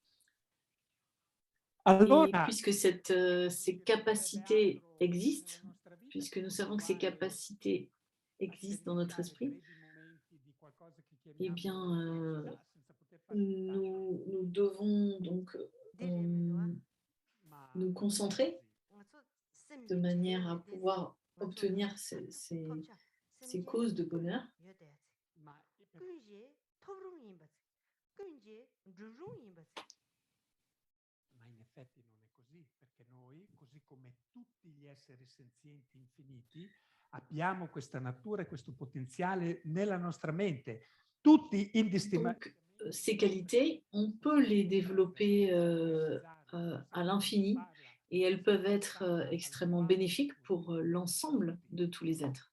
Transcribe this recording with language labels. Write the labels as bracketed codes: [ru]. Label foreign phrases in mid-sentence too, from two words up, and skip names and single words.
[fr] Et [it] allora [fr] puisque ces capacités existent, puisque nous savons que ces capacités existent dans notre esprit, eh bien, nous devons donc nous concentrer de manière à pouvoir obtenir ces causes de bonheur. [it] Ma in effetti non è così, perché noi, così come tutti gli esseri senzienti infiniti, abbiamo questa natura e questo potenziale nella nostra mente. Tutti [fr] Donc, ces qualités, on peut les développer à l'infini et elles peuvent être extrêmement bénéfiques pour l'ensemble de tous les êtres.